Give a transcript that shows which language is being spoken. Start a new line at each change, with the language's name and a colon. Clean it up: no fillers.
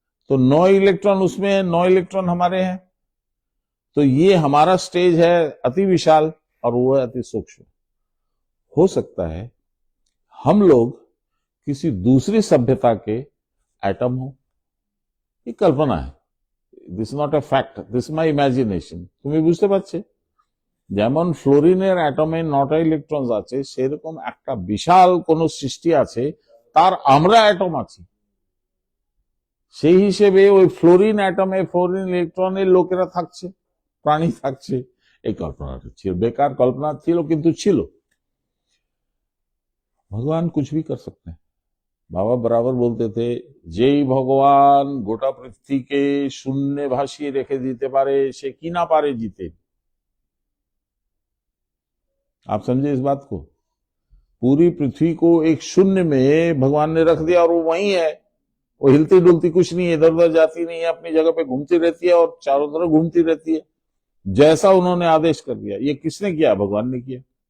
Hindi: तो 9 इलेक्ट्रॉन उसमें है, 9 इलेक्ट्रॉन हमारे हैं। तो ये हमारा स्टेज है अति विशाल और वो है अति सूक्ष्म। हो सकता है हम लोग किसी दूसरी सभ्यता के एटम हो। ये कल्पना है,
English: This not a fact, this my imagination.
Bangla: তুমি বুঝতে পারছে? যেমন ফ্লোরিনের অ্যাটমে 9টা ইলেকট্রন আছে, সেরকম একটা বিশাল কোন সৃষ্টি আছে, তার আমরা অ্যাটম আছি। সেই হিসেবে ওই ফ্লোরিন অ্যাটমে ফ্লোরিন ইলেকট্রনের লোকেরা থাকছে, প্রাণী থাকছে। এই কল্পনাটা ছিল, বেকার কল্পনা ছিল, কিন্তু ছিল।
Hindi: भगवान कुछ भी कर सकते हैं। बाबा बराबर बोलते थे,
Bangla: যেই ভগবান গোটা পৃথিবীকে শূন্য ভাসিয়ে রেখে দিতে পারে, সে কি না পারে জিতে।
Hindi: आप समझे इस बात को? पूरी पृथ्वी को एक शून्य में भगवान ने रख दिया और वो वही है। वो हिलती डुलती कुछ नहीं है, इधर उधर जाती नहीं है, अपनी जगह पे घूमती रहती है और चारों तरफ घूमती रहती है, जैसा उन्होंने आदेश कर दिया। ये किसने किया? भगवान ने किया।